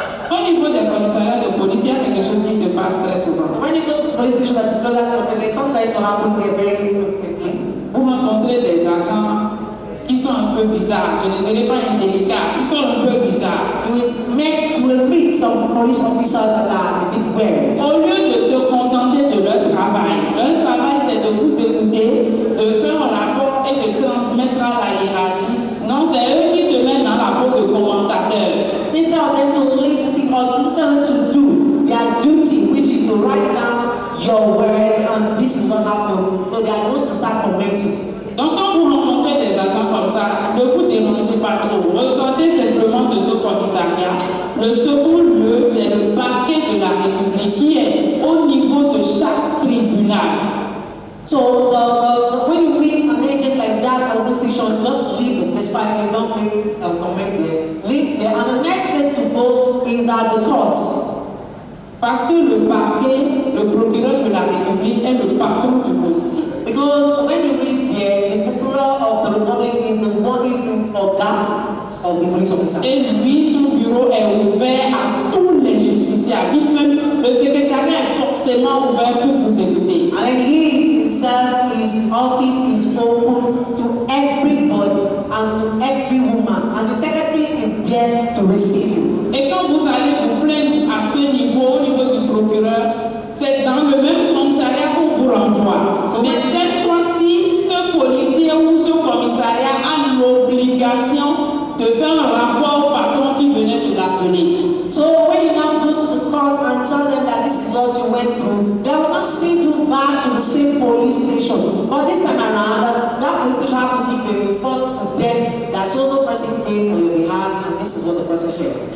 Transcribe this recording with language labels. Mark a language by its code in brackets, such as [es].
[fr] Au niveau des commissariats de police, il y a quelque chose qui se passe très souvent. [en] When you go to the police station that is closer to your place, sometimes to happen there very quickly. [fr] Vous rencontrez des agents qui sont un peu bizarres, je ne dirais pas indélicats, ils sont un peu bizarres. [en] You will meet some police officers that are a bit weird. [fr] Au lieu de se contenter de leur travail c'est de vous écouter, de faire un rapport et de transmettre à la hiérarchie. Non, c'est eux qui se mettent dans la peau de commentateurs. [en] Instead of them to listen or instead of them to do their duty, which is to write down your words and this is what happened, so they are going to start commenting. [fr] Donc quand vous rencontrez des agents comme ça, ne vous dérangez pas trop. Ressortez simplement de ce commissariat. Le second lieu, c'est le parquet de la République qui est au niveau de chaque tribunal. [en] So when you meet an agent like that at the police station, just leave the place quietly, don't make a comment there. Leave there. And the next place to go is at the courts. [fr] Parce que le parquet, le procureur de la République est le patron du policier. [en] Because when you reach there, the procureur of the Republic is the organ of the police officer. [fr] Et lui, son bureau est ouvert à tous les justiciables. Le secrétariat est forcément ouvert pour vous écouter. [en] And then he himself, his office is open to everybody and to every woman. And the secretary is there to receive you. [fr] Et quand vous allez vous plaindre à ce niveau, au niveau du procureur, c'est dans le même commissariat qu'on vous renvoie. Mais cette fois-ci, ce policier ou ce commissariat a l'obligation de faire un rapport au patron qui venait de l'appeler. [en] So when you now go to the court and tell them that this is what you went through, they will not send you back to the same police station. But this time around, that police station have to give a report to them that so person came on your behalf and this is what the person said.